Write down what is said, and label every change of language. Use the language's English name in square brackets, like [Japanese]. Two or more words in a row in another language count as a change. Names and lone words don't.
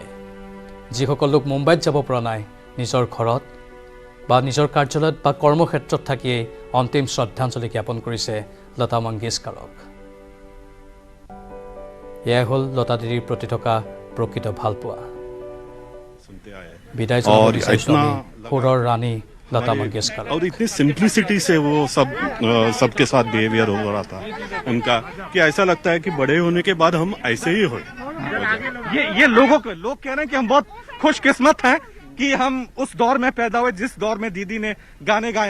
[Assamese] যিসকল লোক মুম্বাইত যাব পৰা নাই, নিজৰ ঘৰত বা নিজৰ কাৰ্যালয়ত বা কৰ্মক্ষেত্ৰত থাকিয়েই অন্তিম শ্ৰদ্ধাঞ্জলি জ্ঞাপন কৰিছে লতা মংগেশকাৰক। এয়াই হ'ল লতা দিদিৰ প্ৰতি থকা প্ৰকৃত ভালপোৱা। বিদায় জনাব বিচাৰিছোঁ আমি সুৰৰ ৰাণী लता मंगेशकर। [Hindi] और इतनी सिंप्लिसिटी से वो सबके साथ बिहेवियर हो रहा था उनका कि ऐसा लगता है कि बड़े होने के बाद हम ऐसे ही हो। ये लोग कह रहे हैं कि हम बहुत खुशकिस्मत हैं कि हम उस दौर में पैदा हुए जिस दौर में दीदी ने गाने गाए।